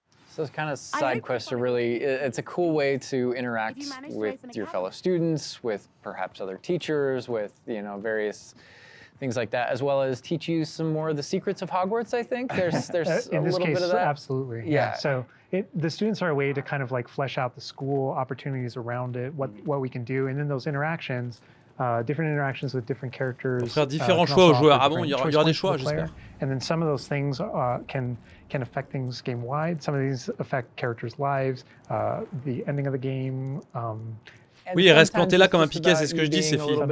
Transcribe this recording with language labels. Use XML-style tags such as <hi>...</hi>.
<en>So those kind of side quests are really, it's a cool way to interact with your fellow students, with perhaps other teachers, with, you know, various things like that, as well as teach you some more of the secrets of Hogwarts, I think. There's a little bit of that. Absolutely. Yeah. So the students are a way to kind of like flesh out the school opportunities around it, what we can do, and then those interactions, different interactions with different characters.</en> <fr>Pour faire différents choix aux joueurs. Ah bon, il y aura des choix, j'espère.</fr> <en>And then some of those things can affect things game wide. Some of these affect characters' lives, the ending of the game.</en> <fr>Oui, il reste planté là comme un piquet, c'est ce que je dis, ces filles.</fr>